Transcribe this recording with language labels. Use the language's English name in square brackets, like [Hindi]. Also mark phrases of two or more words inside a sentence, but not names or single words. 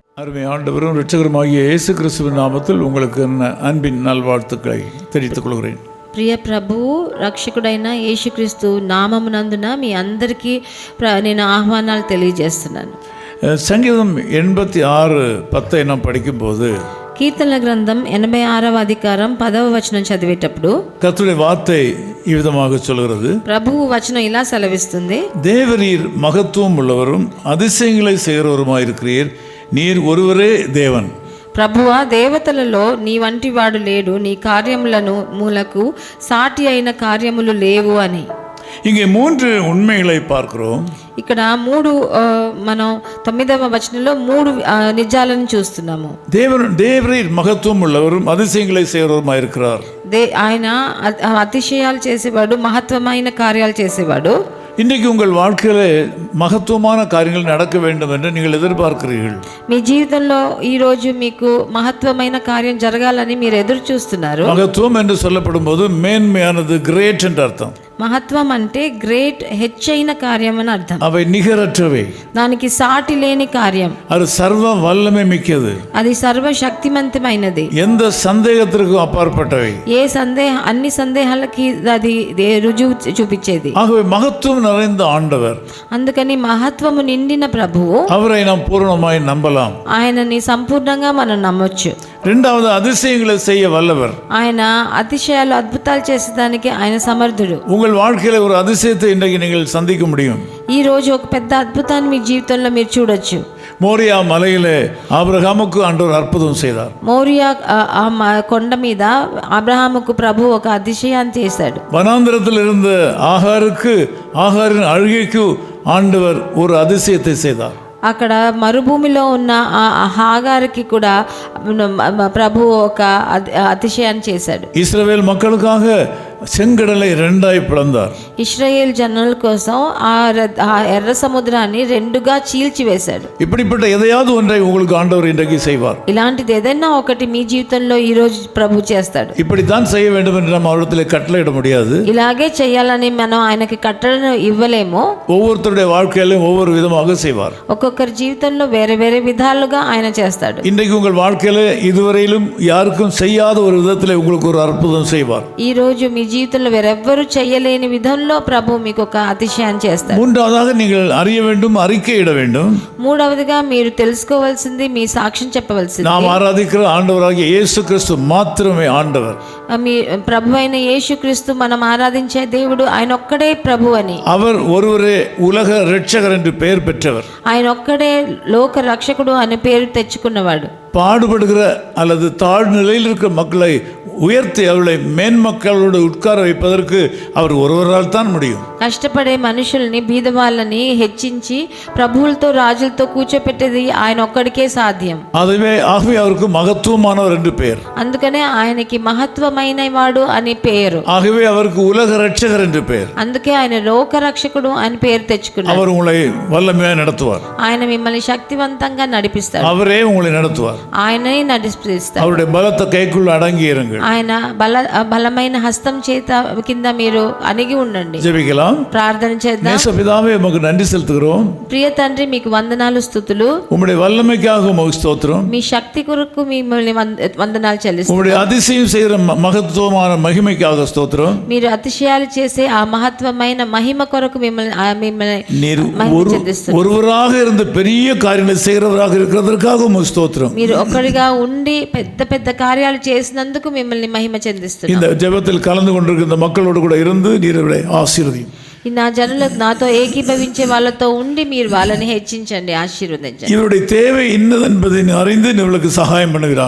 [Tamil] அருமை ஆண்டவரும் இரட்சகருமாகிய இயேசு கிறிஸ்துவின் நாமத்தில் உங்களுக்கு அன்பின் நல்வாழ்த்துக்களை தெரிவித்துக் கொள்கிறேன். [Telugu] ప్రియ ప్రభువు రక్షకుడైన యేసుక్రీస్తు నామమునందున మీ అందరికీ నేను ఆహ్వానాలు తెలియజేస్తున్నాను. [Tamil] சங்கீதம் 86:10 நாம் படிக்கும்போது [Telugu] కీర్తనల గ్రంథం 86వ అధికారం 10వ వచనం చదివేటప్పుడు [Tamil] கர்த்தருடைய வார்த்தை இவ்விதமாக சொல்கிறது. [Telugu] ప్రభువు వచనం ఇలా సెలవిస్తుంది. [Tamil] தேவரீர் மகத்துவம் உள்ளவரும் அதிசயங்களை செய்கிறவருமாயிருக்கிறீர், நீர் ஒருவரே தேவன். [Telugu] ప్రభువా, దేవతలలో నీ వంటి వాడు లేడు, నీ కార్యములను మూలకు సాటి అయిన కార్యములు లేవు అని. [Tamil] இங்கே 3 உண்மைகளை பார்க்கிறோம். [Telugu] ఇక్కడ మనం 9వ వచనంలో 3 నిజాలను చూస్తున్నాము. [Tamil] தேவரீர் மகத்துவம் உள்ளவரும் அதிசயங்களை செய்கிறவருமாயிருக்கிறார். [Telugu] ఆయన అతిశయాలు చేసేవాడు, మహత్వమైన కార్యాలు చేసేవాడు. [Tamil] இன்றைக்கு உங்கள் வாழ்க்கையிலே மகத்துவமான காரியங்கள் நடக்க வேண்டும் என்று நீங்கள் எதிர்பார்க்கிறீர்கள். [Telugu] మీ జీవితంలో ఈ రోజు మీకు మహత్వమైన కార్యం జరగాలని మీరు ఎదురు చూస్తున్నారు. [Tamil] மகத்துவம் என்று சொல்லப்படும் போது மேன்மையானது, கிரேட் என்று அர்த்தம். [Telugu] మహత్వం అంటే గ్రేట్, హెచ్చైన కార్యం అని అర్థం. [Tamil] அவை நிகரற்றவை, [Telugu] దానికి సాటి లేని కార్యం. [Tamil] அது சர்வ வல்லமை மிக்கது, [Telugu] అది సర్వశక్తిమంతమైనది, [Tamil] எந்த சந்தேகத்திற்கும் அப்பாற்பட்டவை, [Telugu] అన్ని సందేహాలకి అది రుజువు చూపించేది. [Tamil] ஆகவே மகத்துவம் நிறைந்த ஆண்டவர், [Telugu] అందుకని మహత్వము నిండిన ప్రభువు, [Tamil] அவரை நாம் பூரணமாய் நம்பலாம். [Telugu] ఆయనని సంపూర్ణంగా మనం నమ్మొచ్చు. [Tamil] இரண்டாவது, அதிசயங்களை செய்ய வல்லவர். [Telugu] ఆయన అతిశయాలు, అద్భుతాలు చేసేదానికి ఆయన సమర్థుడు. [Tamil] உங்கள் வாழ்க்கையில ஒரு அதிசயத்தை இன்றைக்கு நீங்கள் சந்திக்க முடியும். [Telugu] ఈ రోజు ఒక పెద్ద అద్భుతాన్ని మీ జీవితంలో మీరు చూడొచ్చు. [Tamil] மோரியா மலையிலே ஆபிரகாமுக்கு ஆண்டவர் அற்புதம் செய்தார். [Telugu] మోరియా కొండ మీద అబ్రహాముకు ప్రభు ఒక అతిశయాన్ని చేశాడు. [Tamil] வனாந்திரத்தில் இருந்த ஆகாரின் அழுகைக்கு ஆண்டவர் ஒரு அதிசயத்தை செய்தார். [Telugu] అక్కడ మరుభూమిలో ఉన్న హాగారికి కూడా ప్రభు ఒక అతిశయాన్ని చేశాడు. [Tamil] இஸ்ரவேல் மக்களுக்காக செங்கடலை 2ஆய் பிளந்தார். [Telugu] ఇశ్రాయేల్ జనుల కోసం ఆ ఎర్ర సముద్రాన్ని 2గా చీల్చివేశాడు. [Tamil] இப்படிப்பட்ட எதையாவது ஒன்றை உங்களுக்கு ஆண்டவர் இன்றைக்கு செய்வார். [Telugu] ఇలాంటిది ఏదైనా ఒకటి మీ జీవితంలో ఈ రోజు ప్రభు చేస్తాడు. [Tamil] இப்படித்தான் செய்ய வேண்டும் என்று நம்ம அவரிடத்தில் கட்டளையிட முடியாது. [Telugu] ఇలాగే చేయాలని మనం ఆయనకి కట్టడను ఇవ్వలేము. [Tamil] ஒவ்வொருத்தருடைய வாழ்க்கையிலும் ஒவ்வொரு விதமாக செய்வார். [Telugu] ఒక్కొక్కరి జీవితంలో వేరే వేరే విధాలుగా ఆయన చేస్తాడు. [Tamil] இன்றைக்கு உங்கள் வாழ்க்கையில இதுவரையிலும் யாருக்கும் செய்யாத ஒரு விதத்தில் உங்களுக்கு ஒரு அற்புதம் செய்வார். [Telugu] ఈ రోజు మీ జీవితంలో వేరెవ్వరూ చేయలేని విధంలో ప్రభు మీకు ఒక అతిశయాన్ని చేస్తాడు. [Tamil] மூன்றாவதாக நீங்கள் அறிய வேண்டும், அறிக்கையிட வேண்டும். [Telugu] మూడవదిగా మీరు తెలుసుకోవాల్సింది, మీ సాక్ష్యం చెప్పవలసింది. [Tamil] நாம் ஆராதிக்கிற ஆண்டவராகிய இயேசு கிறிஸ்து மாத்திரமே ஆண்டவர். [Telugu] మీ ప్రభు అయిన యేసుక్రీస్తు మనం ఆరాధించే దేవుడు, ఆయన ఒక్కడే ప్రభు అని. [Tamil] அவர் ஒருவரே உலக இரட்சகர் என்று பெயர் பெற்றவர். [Telugu] ఆయన ఒక్కడే లోక రక్షకుడు అనే పేరు తెచ్చుకున్నవాడు. [Tamil] பாடுபடுகிற அல்லது தாழ்நிலையில் இருக்கிற மக்களை உயர்த்தி அவர்களை மேன்மக்களோடு உட்கார வைப்பதற்கு அவர் ஒருவரால் தான் முடியும். [Telugu] కష్టపడే మనుషుల్ని, బీద వాళ్ళని హెచ్చించి ప్రభువులతో, రాజులతో కూర్చోపెట్టేది ఆయన ఒక్కడికే సాధ్యం. [Tamil] ஆகவே அவருக்கு மகத்துவமானவர் என்று பெயர். [Telugu] అందుకనే ఆయనకి మహత్వమైన వాడు అని పేరు. [Tamil] ஆகவே அவருக்கு உலக இரட்சகர் என்று பெயர். [Telugu] అందుకే ఆయన లోక రక్షకుడు అని పేరు తెచ్చుకున్నాడు. [Tamil] அவர் உங்களை வல்லமையாக நடத்துவார். [Telugu] ఆయన మిమ్మల్ని శక్తివంతంగా నడిపిస్తాడు. [Tamil] அவரே உங்களை நடத்துவார். [Telugu] ఆయనే నడిపిస్తాడు. [Tamil] அவருடைய பலத்த கைக்குள்ள அடங்கி இருங்கள். [Telugu] ఆయన బలమైన హస్తం చేత కింద మీరు అణిగి ఉండండి. [Tamil] ஜெபிக்கலாம், [Telugu] ప్రార్థన చేద్దాం. [Tamil] நேசபிதாவே, உமக்கு நன்றி செலுத்துகிறோம். [Telugu] ప్రియ తండ్రి, మీకు వందనాలు, స్తుతులు. [Tamil] உம்முடைய வல்லமைக்காக உமக்கு ஸ்தோத்திரம். [Telugu] మీ శక్తి కొరకు మిమ్మల్ని వందనాలు చెల్లిస్తున్నాం. [Tamil] உம்முடைய அதிசயம் செய்கிற மகத்துவமான மகிமைக்காக ஸ்தோத்திரம். [Telugu] మీరు అతిశయాలు చేసే ఆ మహత్వమైన మహిమ కొరకు మిమ్మల్ని [Tamil] நீர் ஒருவராக இருந்து பெரிய காரியங்களை செய்கிறவராக இருக்கிறதற்காக உமக்கு ஸ்தோத்திரம். [Telugu] మీరు ఒక్కడిగా ఉండి పెద్ద పెద్ద కార్యాలు చేసినందుకు మిమ్మల్ని మహిమ చెందిస్తున్నాం. [Tamil] இந்த ஜெபத்தில் கலந்து கொண்டிருக்கிற மக்களோடு கூட இருந்து நீர் ஆசீர்வதியும். [Telugu] నా జనులకు, నాతో ఏకీభవించే వాళ్ళతో ఉండి మీరు వాళ్ళని హెచ్చించండి, ఆశీర్వదించండి. [Tamil] இவருடைய தேவை இன்னதென்பதை அறிந்து இவர்களுக்கு சகாயம் பண்ணுகிறாங்க.